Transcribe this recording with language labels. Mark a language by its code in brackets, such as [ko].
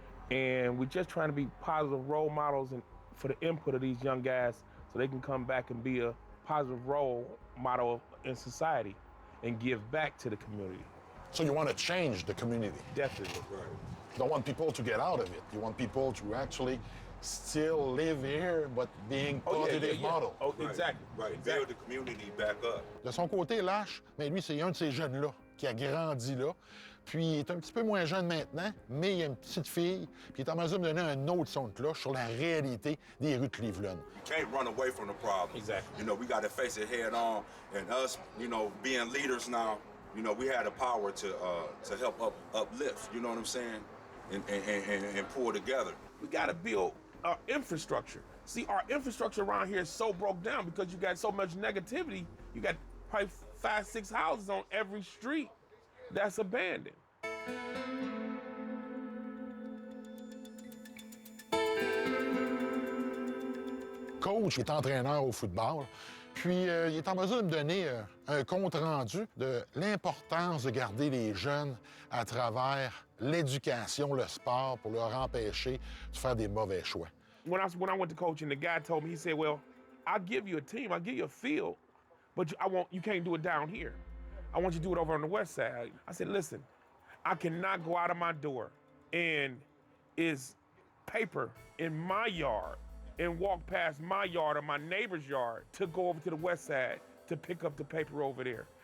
[en] And we're just trying to be positive role models and for the input of these young guys so they can come back and be a positive role model in society and give back to the community. So you want to change the community? Definitely. Right. You don't want people to get out of it. You want people to actually still live here, but being positive model. Oh, exactly. Right. Exactly. Build the community back up. [fr] De son côté, Lash, mais lui, c'est un de ces jeunes-là qui a grandi là. Puis il est un petit peu moins jeune maintenant, mais il a une petite fille, puis il est en mesure de me donner un autre son de cloche sur la réalité des rues de Cleveland. [en] Can't run away from the problem. Exactly. You know, we got to face it head on. And us, you know, being leaders now, you know, we had the power to help uplift. You know what I'm saying? And pull together. We got to build our infrastructure. See, our infrastructure around here is so broke down because you got so much negativity. You got probably 5, 6 houses on every street that's abandoned. [fr] Coach est entraîneur au football, puis il est en mesure de me donner un compte-rendu de l'importance de garder les jeunes à travers l'éducation, le sport, pour leur empêcher de faire des mauvais choix. [en] When I went to coaching, the guy told me, he said, well, I'll give you a team, I'll give you a field, but you can't do it down here. I want you to do it over on the west side. I said, listen, I cannot go out of my door and is paper in my yard and walk past my yard or my neighbor's yard to go over to the west side to pick up the paper over there.